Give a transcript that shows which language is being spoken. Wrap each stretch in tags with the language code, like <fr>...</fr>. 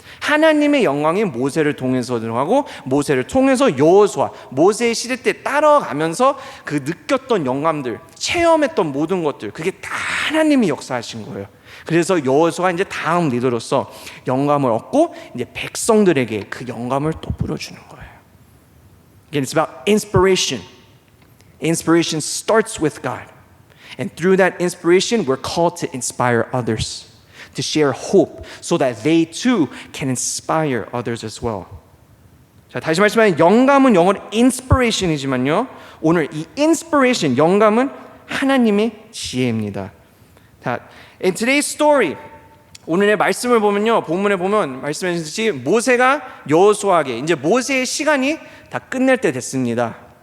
<ko>하나님의 영광이 모세를 통해서 들어가고, 모세를 통해서 여호수아, 모세의 시대 때 따라가면서 그 느꼈던 영감들, 체험했던 모든 것들, 그게 다 하나님이 역사하신 거예요. 그래서 여호수아가 이제 다음 리더로서 영감을 얻고 이제 백성들에게 그 영감을 또 뿌려주는 거예요.</ko> <en>Again, it's about inspiration. Inspiration starts with God. And through that inspiration, we're called to inspire others, to share hope so that they too can inspire others as well.</en> <ko>자, 다시 말씀하면 영감은 영어로 inspiration이지만요, 오늘 이 inspiration, 영감은 하나님의 지혜입니다. 자,</ko> <en>in today's story,</en> <ko>오늘의 말씀을 보면요, 본문에 보면 말씀해 주듯이 모세가 여호수아에게 이제 모세의 시간이 다 끝낼 때 됐습니다.</ko>